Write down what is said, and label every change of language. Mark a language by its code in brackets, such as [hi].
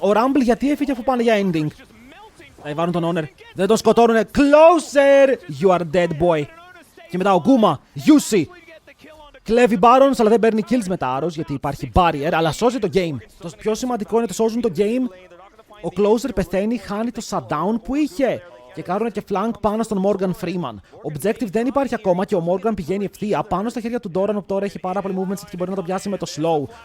[el] Ο Rumble γιατί έφυγε αφού πάνε για ending? Θα βάλουν τον Honor. Δεν τον σκοτώνουνε. [en] Closer! You are dead, boy. [el] Και μετά ο Guma. [en] Yusi. [el] Κλέβει Barons, αλλά δεν παίρνει kills με τα arrows γιατί υπάρχει barrier, αλλά σώζει το game. Το πιο σημαντικό είναι ότι σώζουν το game. Ο closer πεθαίνει, χάνει το shutdown που είχε. Και κάνουν και flank πάνω στον Morgan Freeman. Objective δεν υπάρχει ακόμα και ο Morgan πηγαίνει ευθεία πάνω στα χέρια του Doran, που τώρα έχει πάρα πολύ movement speed και μπορεί να το πιάσει με το slow.